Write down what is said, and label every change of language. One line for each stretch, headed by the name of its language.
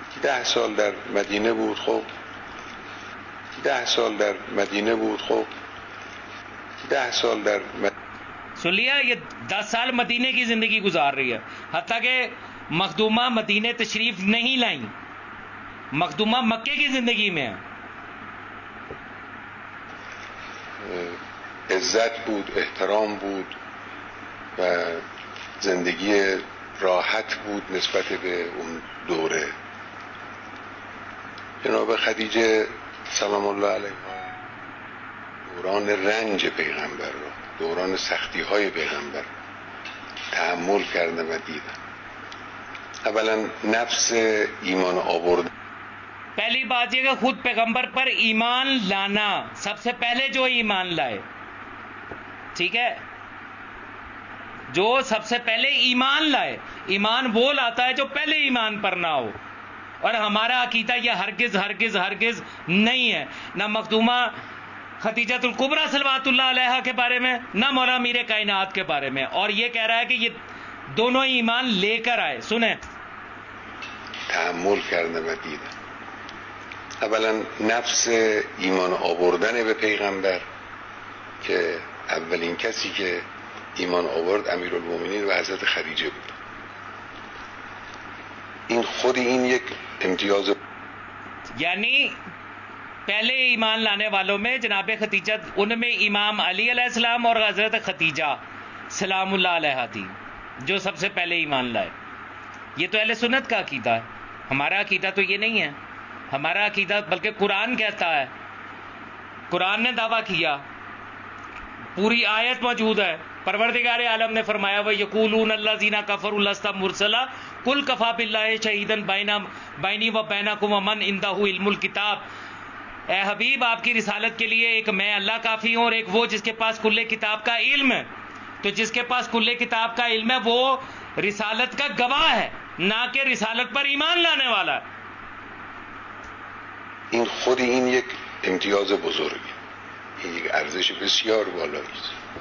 Persian: 10 سال در مدینه بود. خب 10 سال در مدینه بود. خب 10 سال در
Urdu: سن لیا، یہ 10 سال مدینے کی زندگی گزار رہی ہے، حتیٰ کہ مخدومہ مدینے تشریف نہیں لائیں، مخدومہ مکے کی زندگی میں ہے.
Persian: عزت بود، احترام بود و زندگی راحت بود نسبت به اون دوره. جناب خدیجه سلام الله علیها دوران رنج پیغمبر را، دوران سختی های پیغمبر تحمل کردن و دیدن. اولا نفس ایمان آورد.
Urdu: پہلی بات یہ کہ خود پیغمبر پر ایمان لانا، سب سے پہلے جو ایمان لائے، ٹھیک ہے، جو سب سے پہلے ایمان لائے. ایمان وہ لاتا ہے جو پہلے ایمان پر نہ ہو، اور ہمارا عقیدہ یہ ہرگز ہرگز ہرگز نہیں ہے، نہ مخدومہ خدیجہ الکبریٰ صلوات اللہ علیہا کے بارے میں، نہ مولا میر کائنات کے بارے میں. اور یہ کہہ رہا ہے کہ یہ دونوں ایمان لے کر آئے. سنیں،
Persian: تحمل کردن و دیدن. اولا نفس ایمان آوردن به پیغمبر که اولین کسی که ایمان آورد امیرالمومنین و حضرت خدیجه بود. این خود این یک امتیاز،
Urdu: یعنی پہلے ایمان لانے والوں میں جناب خدیجہ، ان میں امام علی علیہ السلام اور حضرت خدیجہ سلام اللہ علیہ تھی جو سب سے پہلے ایمان لائے. یہ تو اہل سنت کا عقیدہ ہے. ہمارا عقیدہ تو یہ نہیں ہے. ہمارا عقیدہ بلکہ قرآن کہتا ہے، قرآن نے دعویٰ کیا، پوری آیت موجود ہے. پروردگار عالم نے فرمایا
Arabic: وَيَقُولُونَ الَّذِينَ كَفَرُوا لَسْتَ مُرْسَلًا قُلْ كَفَىٰ بِاللَّهِ شَهِيدًا بَيْنِي وَبَيْنَكُمْ وَمَنْ عِندَهُ عِلْمُ الْكِتَابِ.
Urdu: اے حبیب، آپ کی رسالت کے لیے ایک میں اللہ کافی ہوں اور ایک وہ جس کے پاس کل کتاب کا علم ہے. تو جس کے پاس کل کتاب کا علم ہے وہ رسالت کا گواہ ہے، نہ کہ رسالت پر ایمان لانے والا ہے.
Persian: این خود این یک امتیاز بزرگی، این یک ارزش بسیار بالایی است.